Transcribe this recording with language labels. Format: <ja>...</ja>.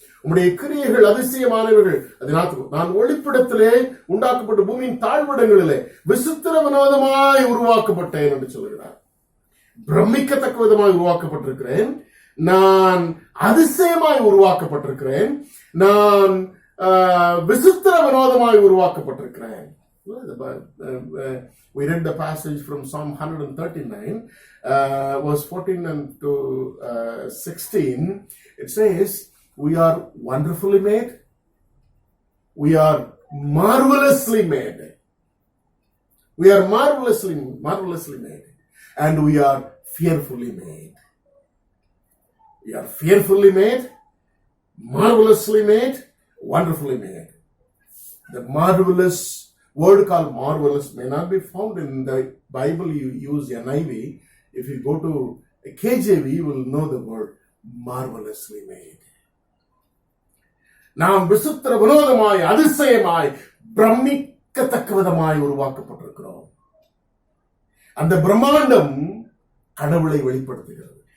<ta>உம்முடைய கிரியைகள் அதிசயமானவர்கள். அதனால் நான் ஒளிப்பிடத்திலே உண்டாக்கப்பட்ட பூமியின் தாழ்விடங்களிலே விசித்திர வினோதமாய் உருவாக்கப்பட்டேன் என்று சொல்கிறார். பிரமிக்கத்தக்க விதமாய் உருவாக்கப்பட்டிருக்கிறேன். நான் அதிசயமாய் உருவாக்கப்பட்டிருக்கிறேன். நான் விசித்திர வினோதமாய் உருவாக்கப்பட்டிருக்கிறேன்.</ta> <en>We read the passage from Psalm 139, verse 14 and to 16. It says, we are wonderfully made. We are marvelously made. We are marvelously made. And we are fearfully made. We are fearfully made, marvelously made, wonderfully made. The marvelous word called marvelous may not be found in the Bible. You use NIV. If you go to KJV, you will know the word marvelously made.</en> <ta>நாம் விசித்திர வினோதமாய் அதிசயமாய் பிரமிக்கத்தக்க விதமாய் உருவாக்கப்பட்டிருக்கிறோம். அந்த பிரம்மாண்டம் கடவுளை வெளிப்படுத்துகிறது.</ta>